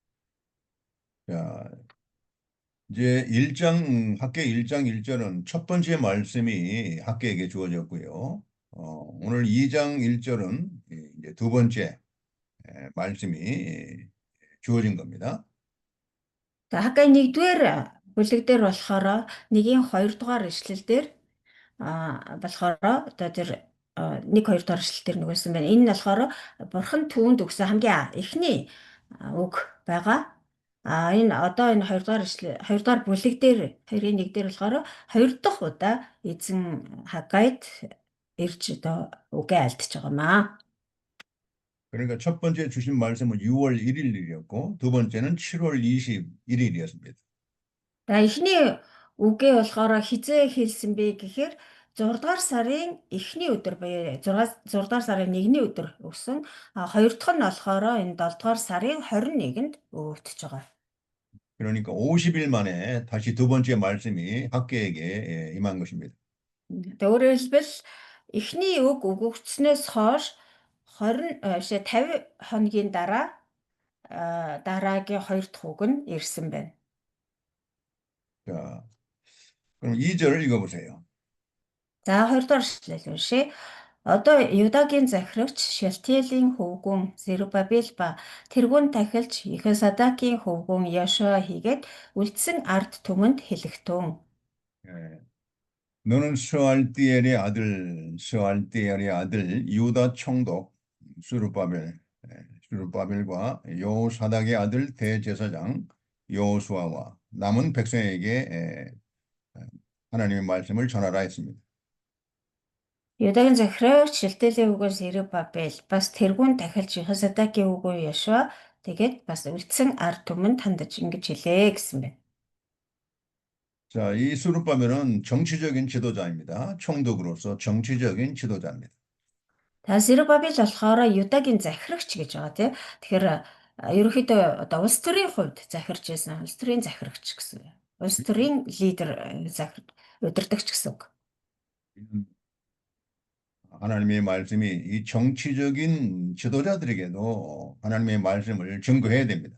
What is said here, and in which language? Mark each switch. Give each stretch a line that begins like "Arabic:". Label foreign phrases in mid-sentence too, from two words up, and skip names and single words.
Korean: 자, 이제 학계 1장 1절은 첫 번째 말씀이 학계에게 주어졌고요. 오늘 2장 1절은 이제 두 번째 말씀이 주어진 겁니다.
Mongolian: За Хаггай 1-р бүлэг дээр болохоор 1-2 дугаар ишлэл дээр болохоор одоо тэр 1-2 дугаар ишлэл дээр нөгөөсөн байна. Энэ нь болохоор Бурхан түүнд өгсөн хамгийн эхний үг байгаа. Энэ одоо энэ 2 дугаар бүлэг дээр 2-1 дээр болохоор 2 дахь удаа эзэн Хаггайд ирж одоо үгээ альдчихж байгаамаа.
Korean: 그러니까 첫 번째 주신 말씀은 6월 1일이었고 두 번째는 7월 21일이었습니다.
Mongolian: За эхний үгээ болохоор хизээ хэлсэн бэ гэхээр 6 дугаар сарын эхний өдөр буюу 6 дугаар сарын 1-ний өдөр өгсөн. Хоёр дахь нь болохоор энэ 7 дугаар сарын 21-нд өгөгдөж байгаа.
Korean: 그러니까 50일 만에 다시 두 번째 말씀이 학계에게 임한 것입니다.
Mongolian: Өөрөөр хэлбэл эхний үг өгөгдснөөс хойш 50 хоногийн дараагийн 2 дахь үг нь ирсэн байна.
Korean: 자, 그럼 2절을 읽어보세요.
Mongolian: За 2 дугаар эшлэл уншия. Одоо Юдагийн захирагч Шалтиэлийн хөвгүүн Зерубабел ба тэргүүн тахилч Ихесадакийн хөвгүүн Яшуа хийгээд үлдсэн ард түмэнд хэлэхтэн.
Korean: 너는 스알디엘의 아들 유다 총독 수르바벨과 여호사닥의 아들 대제사장 여호수아와 남은 백성에게 하나님의 말씀을 전하라 했습니다.
Mongolian: Юдагийн захирагч Шалтиэлийн хөвгүүн Зерубабел бас тэргүүн тахилч Ихесадакийн хөвгүүн Яшуа тэгээд бас үлдсэн ард түмэнд хандаж ингэж хэлээ гэсэн байна.
Korean: 자, 이 수르바벨은 정치적인 지도자입니다. 총독으로서 정치적인 지도자입니다.
Mongolian: За Зерубабел болохоор Юдагийн захирагч гэж байгаа тийм. Тэгэхээр ерөнхийдөө одоо улс төрийн хувьд захирч байсан. Улс төрийн захирагч гэсэн. Улс төрийн лидер удирдагч гэсэн үг.
Korean: 하나님의 말씀이 이 정치적인 지도자들에게도 하나님의 말씀을 증거해야 됩니다.